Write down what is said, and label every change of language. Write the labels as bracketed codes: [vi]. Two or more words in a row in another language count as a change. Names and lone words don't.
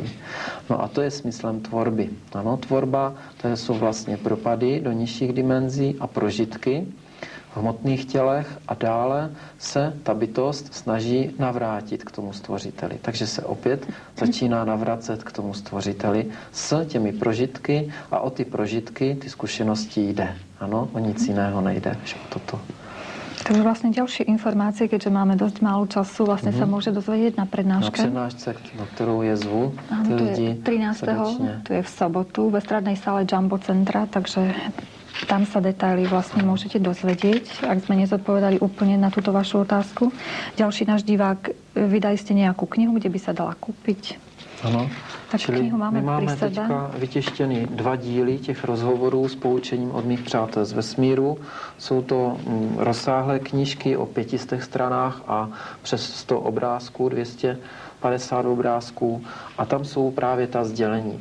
[cs] No a to je smyslem tvorby. Ano, tvorba, to jsou vlastně propady do nižších dimenzí a prožitky. v hmotných tělech a dále se ta bytost snaží navrátit k tomu stvořiteli. Takže se opět začíná navracet k tomu stvořiteli s těmi prožitky a o ty prožitky, ty zkušenosti jde. Ano, o nic jiného nejde, že o toto. [sk] Takže vlastne ďalšie informácie, keďže máme dosť málo času, vlastne sa môže dozvedieť na prednáške. Na prednášce, na ktorú je zvu. Áno, to je 13. To je v sobotu v estradnej sále Jumbo Centra, takže tam sa detaily vlastne môžete dozvedieť, ak sme nezodpovedali úplne na túto vašu otázku. Ďalší náš divák, vydali ste nejakú knihu, kde by sa dala kúpiť? [cs] Ano, čili my máme teďka vytěštěny 2 díly těch rozhovorů s poučením od mých přátel z vesmíru. Jsou to rozsáhlé knížky o 500 stranách a přes 100 obrázků, 250 obrázků a tam jsou právě ta sdělení.